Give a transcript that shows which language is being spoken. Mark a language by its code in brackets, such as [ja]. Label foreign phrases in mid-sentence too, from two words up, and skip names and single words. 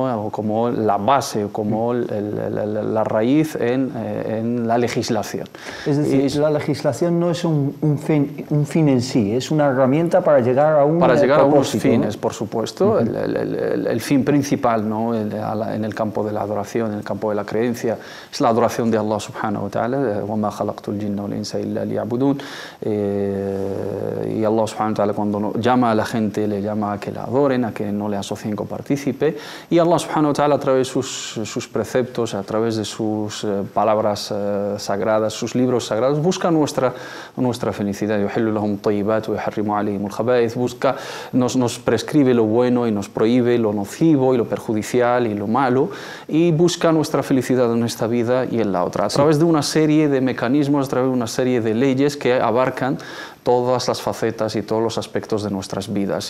[es] O como la base, o como la raíz en la legislación. Es decir, la legislación no es un fin en sí, es una herramienta para llegar a unos fines, ¿no? Por supuesto. El fin principal, ¿no? En el campo de la adoración, en el campo de la creencia, es la adoración de [ar] الله سبحانه وتعالى. وَمَا خَلَقْتُ الْجِنَّ وَالْإِنسَ إِلَّا لِيَعْبُدُونَ. [es] Y [ar] الله سبحانه وتعالى, [es] cuando llama a la gente, le llama a que la adoren, a que no le asocien con partícipe, y [ar] الله سبحانه وتعالى, [es] a través de sus preceptos, a través de sus palabras sagradas, sus libros sagrados, busca nuestra nuestra felicidad. Busca, nos prescribe lo bueno y nos prohíbe lo nocivo y lo perjudicial y lo malo, y busca nuestra felicidad en esta vida y en la otra, a través de una serie de mecanismos, a través de una serie de leyes que abarcan todas las facetas y todos los aspectos de nuestras vidas.